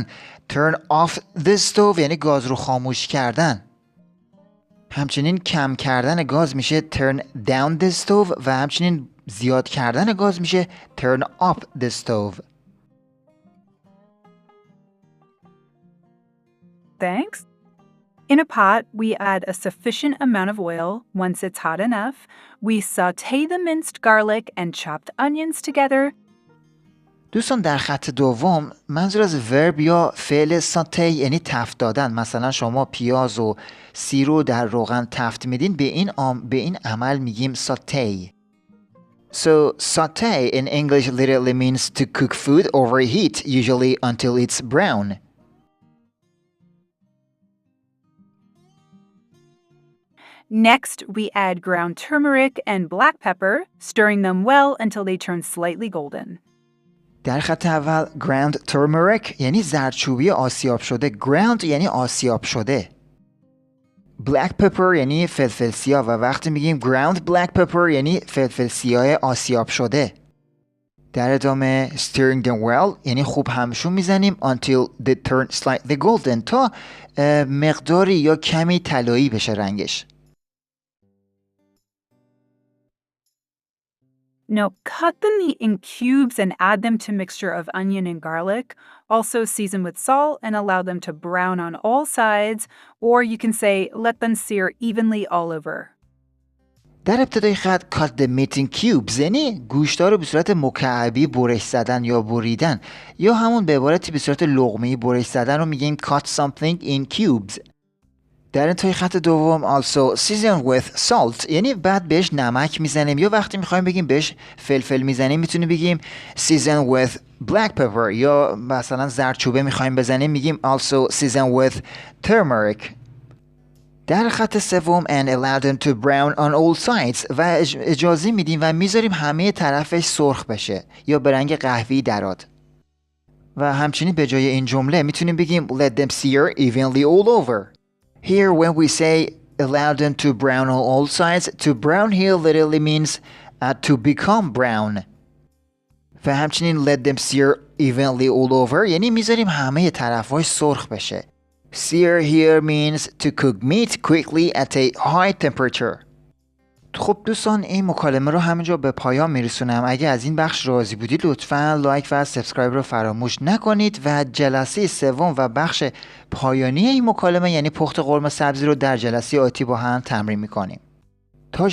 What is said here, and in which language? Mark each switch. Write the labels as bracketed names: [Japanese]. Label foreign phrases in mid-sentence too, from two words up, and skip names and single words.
[English] Turn off the stove [Persian] یعنی گاز رو خاموش کردن. همچنین کم کردن گاز میشه [English] turn down the stove [Persian] و همچنین زیاد کردن گاز میشه [English] turn up the stove. Thanks. In a pot, we add a sufficient amount of oil. Once it's hot enough, we sauté the minced garlic and chopped onions together. [Persian] دوستان در خط دوم منظور از ورب یا فعل ساته یعنی تفت دادن. مثلا شما پیاز و سیر رو در روغن تفت میدین، به این عمل میگیم ساته. [English] So saute in English literally means to cook food over heat, usually until it's brown. Next, we add ground turmeric and black pepper, stirring them well until they turn slightly golden. [Persian] در خط اول [English] ground turmeric [Persian] یعنی زردچوبی آسیاب شده. ground یعنی آسیاب شده. [English] black pepper [Persian] یعنی فلفل سیاه و وقتی میگیم [English] ground black pepper [Persian] یعنی فلفل سیاه آسیاب شده. در ادامه [English] stirring them well [Persian] یعنی خوب همشون میزنیم [English] until they turn slightly golden [Persian] تا مقداری یا کمی طلایی بشه رنگش. [English] Now, cut the meat in cubes and add them to a mixture of onion and garlic. Also season with salt and allow them to brown on all sides, or you can say let them sear evenly all over. [Persian] در ابتدای خط [English] cut the meat in cubes [Persian] یعنی گوشت‌ها رو به صورت مکعبی برش زدن یا بریدن، یا همون به عبارتی به صورت لقمه‌ای برش زدن رو میگیم [English] cut something in cubes. [Persian] در انتهای خط دوم [English] also season with salt [Persian] یعنی بعد بهش نمک میزنیم، یا وقتی میخوایم بگیم بهش فلفل میزنیم میتونیم بگیم [English] season with black pepper، [Persian] یا مثلا زردچوبه میخوایم بزنیم میگیم [English] also season with turmeric. [Persian] در خط سوم [English] and allow them to brown on all sides [Persian] و اجازه میدیم و میذاریم همه طرفش سرخ بشه یا به رنگ قهوه‌ای درآد. و همچنین به جای این جمله میتونیم بگیم [English] let them sear evenly all over. Here when we say allow them to brown on all sides, to brown here literally means to become brown. [Persian] و همچنین [English] let them sear evenly all over [Persian] یعنی میذاریم همه طرفای سرخ بشه. [English] Sear here means to cook meat quickly at a high temperature. [Persian] خب دوستان این مکالمه رو همینجا به پایان میرسونم. اگه از این بخش راضی بودید لطفاً لایک و سابسکرایب رو فراموش نکنید و جلسه سوم و بخش پایانی این مکالمه یعنی پخت قرمه سبزی رو در جلسه آتی با هم تمرین میکنیم.